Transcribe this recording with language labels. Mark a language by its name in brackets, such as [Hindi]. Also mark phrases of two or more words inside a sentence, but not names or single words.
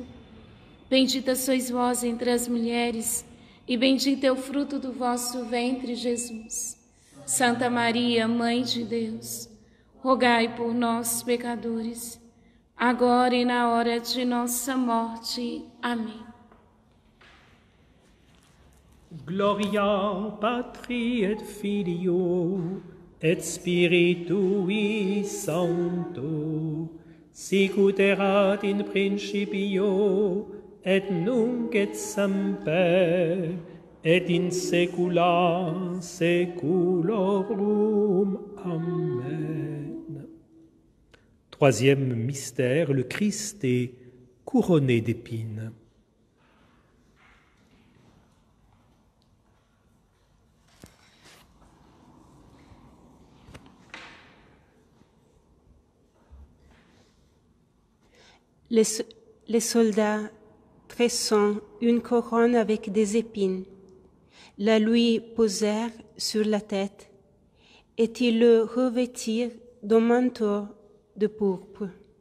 [Portuguese] Bendita sois vós entre as mulheres, e bendito é o fruto do vosso ventre, Jesus. Santa Maria, Mãe de Deus, rogai por nós, pecadores, agora e na hora de nossa morte. Amém. [Latin] Gloria Patri et Filio et Spiritui Sancto, sicut erat in principio et nunc et semper et in saecula saeculorum. Amen. [French] Troisième mystère, le Christ est couronné d'épines. Les soldats tressant une couronne avec des épines la lui posèrent sur la tête et ils le revêtirent d'un manteau de pourpre.